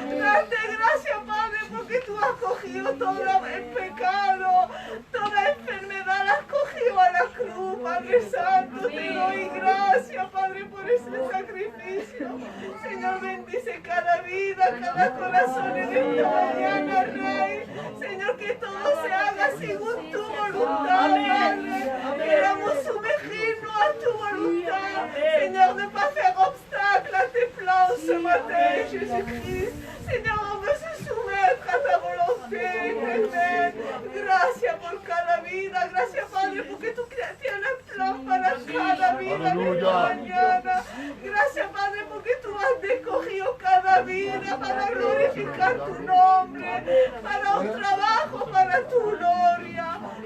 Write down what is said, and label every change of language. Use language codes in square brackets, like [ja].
[es] Darte gracias, Padre, porque tú has cogido todo el pecado, toda enfermedad la has cogido a la cruz, Padre Santo. Te doy gracias, Padre, por ese sacrificio. Señor, bendice cada vida, cada corazón en esta mañana, Rey. Señor, que todo se haga según tu voluntad, Padre. Queremos sumergirnos a tu voluntad. [fr] Seigneur, ne pas faire obstacle à tes plans ce matin, Jésus-Christ. Seigneur, on veut se soumettre a ta volonté éternelle. [es] Gracias por cada vida. Gracias, Padre, porque tú tienes plan para cada vida en esta mañana. Gracias, Padre, porque tú has escogido cada vida para glorificar tu nombre, para un trabajo, para tu gloria.